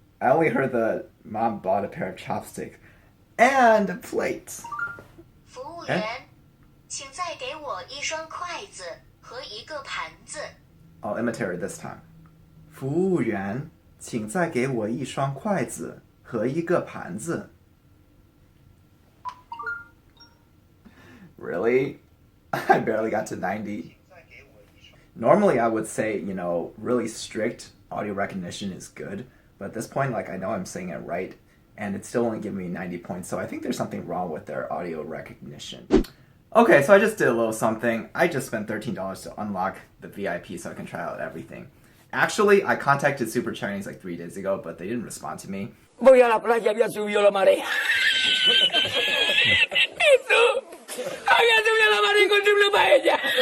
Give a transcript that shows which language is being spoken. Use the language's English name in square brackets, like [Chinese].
[English] I only heard that mom bought a pair of chopsticks and a plate. [Chinese] 服务员，请再给我一双筷子和一个盘子。 [English] I'll imitate it this time. [Chinese] 服务员，请再给我一双筷子和一个盘子。 [English] Really? I barely got to 90. Normally I would say, really strict audio recognition is good, but at this point, like, I know I'm saying it right, and it's still only giving me 90 points, so I think there's something wrong with their audio recognition. Okay, so I just did a little something. I just spent $13 to unlock the VIP so I can try out everything. Actually, I contacted Super Chinese like 3 days ago, but they didn't respond to me. [Spanish] Voy a la playa, había subido la marea. Eso, había subido la marea y encontré una paella.